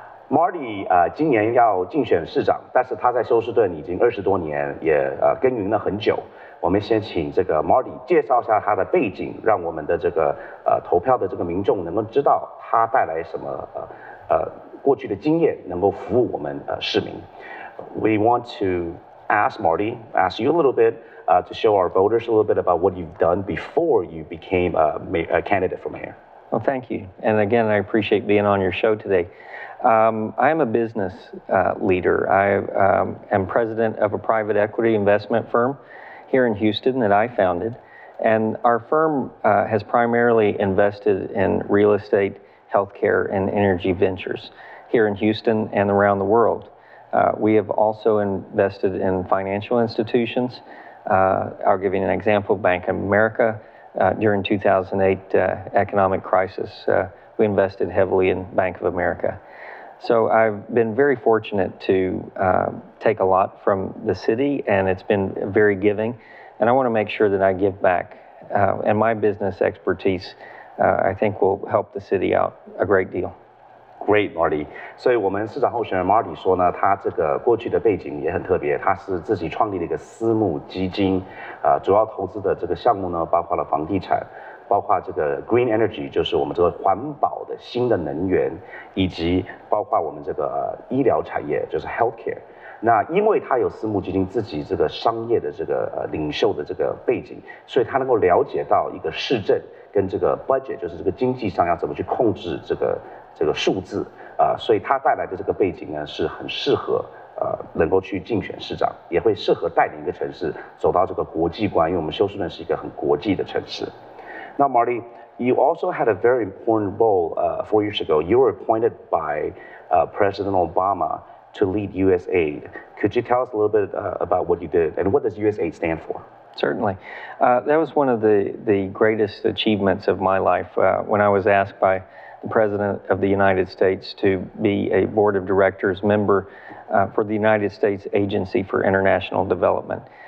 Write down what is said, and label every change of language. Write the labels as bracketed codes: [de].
[zh] Marty 今年要竞选市长，但是他在休斯顿已经20多年，也耕耘了很久。我们先请这个 Marty 介绍一下他的背景，让我们的这个投票的这个民众能够知道他带来什么过去的经验，能够服务我们市民。 [en] We want to ask you a little bit to show our voters a little bit about what you've done before you became a candidate for mayor. Well, thank you. And again, I appreciate being on your show today. I am a business leader. I am president of a private equity investment firm here in Houston that I founded. And our firm has primarily invested in real estate, healthcare, and energy ventures here in Houston and around the world. We have also invested in financial institutions. I'll give you an example, Bank of America. During 2008 economic crisis, we invested heavily in Bank of America. So I've been very fortunate to take a lot from the city, and it's been very giving. And I want to make sure that I give back. And my business expertise, I think, will help the city out a great deal. Great, Marty. [zh] 所以我们市长候选人 Marty 说呢，他这个过去的背景也很特别，他是自己创立了一个私募基金，主要投资的这个项目呢，包括了房地产，包括这个 Green Energy， 就是我们这个环保的新的能源，以及包括我们这个医疗产业，就是 Healthcare。那因为他有私募基金自己这个商业的这个领袖的这个背景，所以他能够了解到一个市政跟这个 budget， 就是这个经济上要怎么去控制这个数字所以他带来的这个背景呢是很适合能够去竞选市长，也会适合带领一个城市走到这个国际观，因为我们休斯顿是一个很国际的城市。 [en] Now, Marty, you also had a very important role 4 years ago. You were appointed by President Obama to lead USAID. Could you tell us a little bit about what you did, and what does USAID stand for? Certainly. That was one of the greatest achievements of my life when I was asked by the President of the United States to be a Board of Directors member for the United States Agency for International Development.